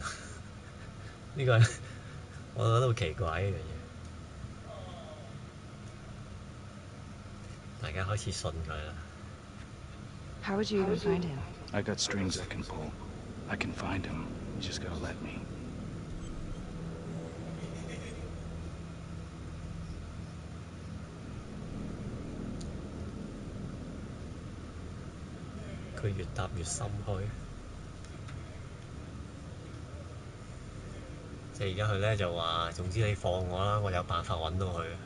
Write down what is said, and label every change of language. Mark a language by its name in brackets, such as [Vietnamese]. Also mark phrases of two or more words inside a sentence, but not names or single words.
[Cantonese] 呢個我覺得好奇怪呢樣嘢。大家開始信佢啦。 [English] How would you even find him? I got strings I can pull. I can find him. You just gotta let me. [Cantonese] 佢越答越心虛。即係而家佢咧就話，總之你放我啦，我有辦法揾到佢。